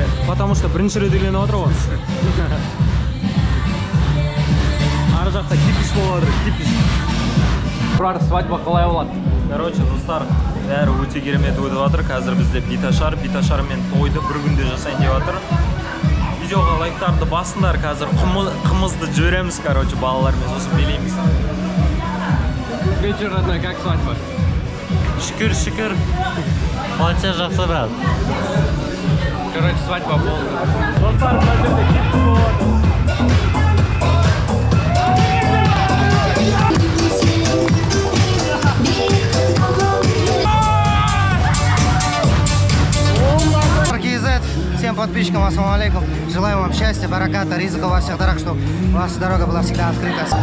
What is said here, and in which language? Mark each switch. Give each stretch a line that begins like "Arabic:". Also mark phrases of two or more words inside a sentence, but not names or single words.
Russian: Потому что
Kazakh: бірінші рет үйленіп отыр ғой. Ар жақта кипиш болып отыр, кипиш. Тұрар, свадьба қалай болады? Достар, бәрі өте керемет өтіп жатыр. Қазір бізде биташармен тойды бір күнде жасайын деп жатыр. Видеоға лайктарды басыңдар, қазір қымызды жібереміз, балалармен сосын билейміз.
Russian: Вечер, родной, как свадьба?
Kazakh: Шүкір. Балча жақсы, брат. Свадьба болды. Достар, мына жерде кепті болады.
Russian: Всем подписчикам
Arabic: السلام عليكم.
Russian: Желаю вам счастья, бараката, ризыка во всех дарах, чтобы ваша дорога была всегда открыта.